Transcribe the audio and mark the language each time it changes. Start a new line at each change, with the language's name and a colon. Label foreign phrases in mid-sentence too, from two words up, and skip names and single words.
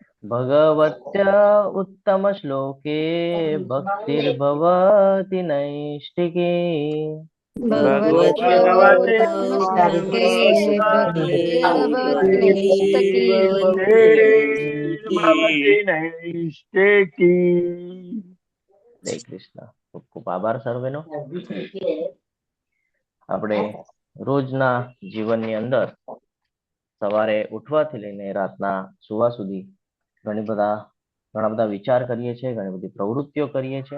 Sanskrit: भगवत्या उत्तमश्लोके भक्तिर्भवति नैष्टिकी भगवत्या भगवते उत्तमश्लोके भक्तिर्भवति भक्तिर्भवति नैष्ठिकी।
Gujarati: હરે કૃષ્ણ. ખૂબ ખૂબ આભાર સર્વેનો. આપણે રોજના જીવનની અંદર સવારે ઉઠવાથી લઈને રાતના સુવા સુધી ઘણા બધા વિચાર કરીએ છીએ, ઘણી બધી પ્રવૃત્તિઓ કરીએ છીએ.